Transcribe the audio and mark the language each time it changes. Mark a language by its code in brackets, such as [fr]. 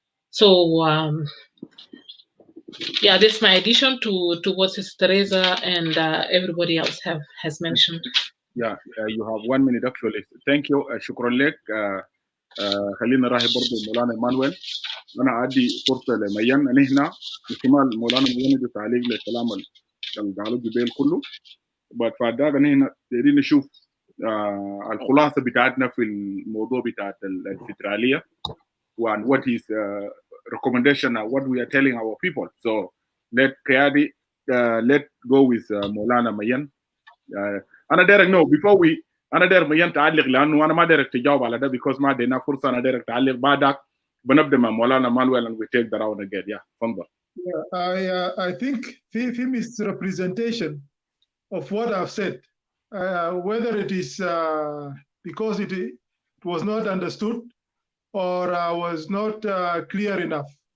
[en] So yeah, this is my addition to what Sister Tereza and everybody else has mentioned. Yeah, you have 1 minute actually. Thank you. [ar] شكرا لك. خلينا نراهي برضو مولانا إمانويل. أنا عادي فرصة لميان نحن احتمال مولانا ميان يدو تعليق للكلام اللي قالوا جبال كله. بعد فاداك نحن دايرين نشوف الخلاصة بتاعتنا في الموضوع بتاعت الفدرالية. [en] And what is recommendation and what we are telling our people. So let Kaidi, let go with Maulana Mayen. [ar] أنا دايرك [en] no before [ar] أنا داير ميان تعلق لأنه أنا ما دايرك تجاوب على ده because ما دينا فرصة. أنا دايرك تعلق بعدك بنبدا مع مولانا مالويل [en] and we take the round again. [ar] Yeah, تفضل. [en] I think the misrepresentation of what I've said, whether it is because it was not understood or was not clear enough.